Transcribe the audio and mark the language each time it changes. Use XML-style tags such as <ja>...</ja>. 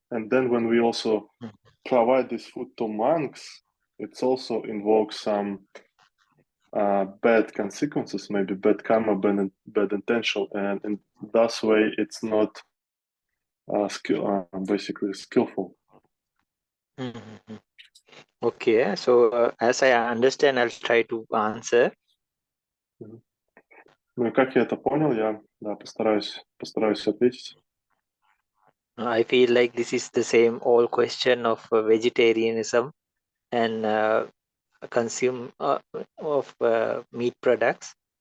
<en>And then when we also provide this food to monks, it's also invokes some bad consequences, maybe bad karma, bad intention, and in that way it's not basically skillful. Okay, so as I understand, I'll try to answer.</en> <ru>Ну и как я это понял, я постараюсь ответить.</ru> <en>I feel like this is the same old question of vegetarianism and consume of meat products.</en>